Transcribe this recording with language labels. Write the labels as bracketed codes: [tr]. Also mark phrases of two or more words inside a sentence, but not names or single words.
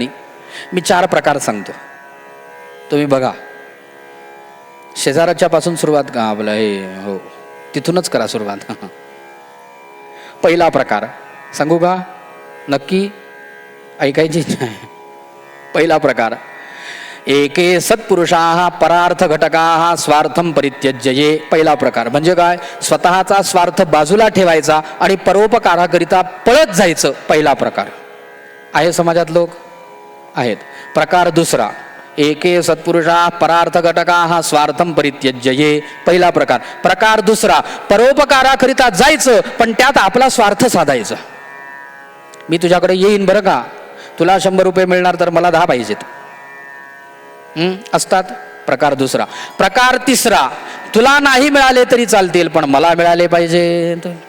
[mr] मी 4 प्रकार सांगतो, तुम्ही बघा. शेजाराच्या पासून सुरुवात का आपलं हो तिथूनच करा सुरुवात. पहिला प्रकार सांगू का? नक्की ऐकायची नाही. पहिला प्रकार, [sa] एके सत्पुरुषाः परार्थ घटकाः स्वार्थम परित्यज्य. [mr] पहिला प्रकार म्हणजे काय? स्वतःचा स्वार्थ बाजूला ठेवायचा आणि परोपकाराकरिता पळत जायचं. पहिला प्रकार आहे, समाजात लोक आहेत. प्रकार दुसरा, [sa] एके सत्पुरुषाः परार्थ घटकाः स्वार्थम परित्यज्य. [mr] पहिला प्रकार. प्रकार दुसरा, परोपकाराकरिता जायचं पण त्यात आपला स्वार्थ साधायचा. मी तुझ्याकडे येईन बरं का, तुला 100 रुपये मिळणार तर मला 10 पाहिजेत. असतात. प्रकार दुसरा. प्रकार तिसरा, तुला नाही मिळाले तरी चालतील पण मला मिळाले पाहिजे.